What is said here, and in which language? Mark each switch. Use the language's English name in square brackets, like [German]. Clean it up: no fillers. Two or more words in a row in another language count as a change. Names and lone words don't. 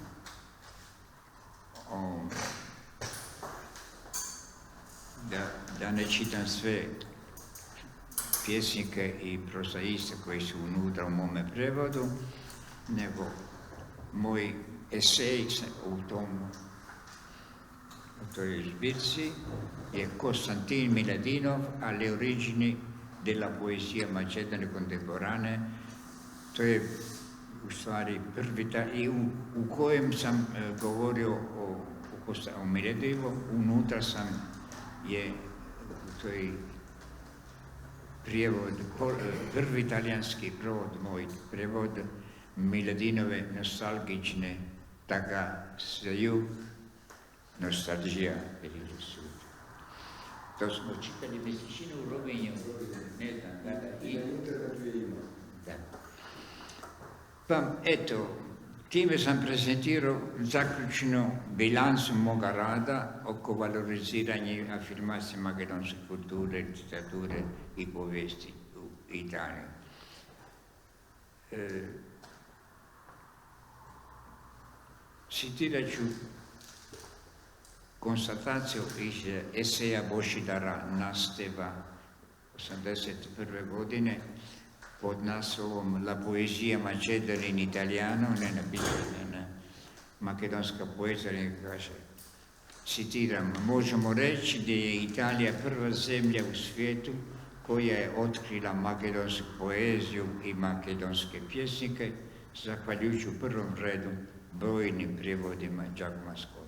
[Croatian] da ne čitam sve pjesnike i prozaiste koji su unutra u mome prevodu, nego moj esej u toj zbirci je Konstantin Miladinov, alle origini della poesia macedone contemporanea. To je u stvari prvi i u kojem sam govorio o Miladinovu, unutra sam je to je prijevod, prvi talijanski moj prevod Miladinove nostalgične Taga Saju, Nostalgija per il Sud. To smo čitali mesečinu u Rovinju, ne znam kada i... Da. Pa eto, time sam prezentirao zaključnu bilancu moga rada oko valoriziranja i afirmacije makedonske kulture, literature i povijesti u Italiji. Citirat ću konstataciju iz eseja Božidara Nasteva 81. godine pod naslovom La poesia macedone in italiano, ne napisana makedonska poezija, kaže, citiram, možemo reći da je Italija prva zemlja u svijetu koja je otkrila makedonsku poeziju i makedonske pjesnike, zahvaljujući u prvom redu brojnim prijevodima Giacomo Scotti.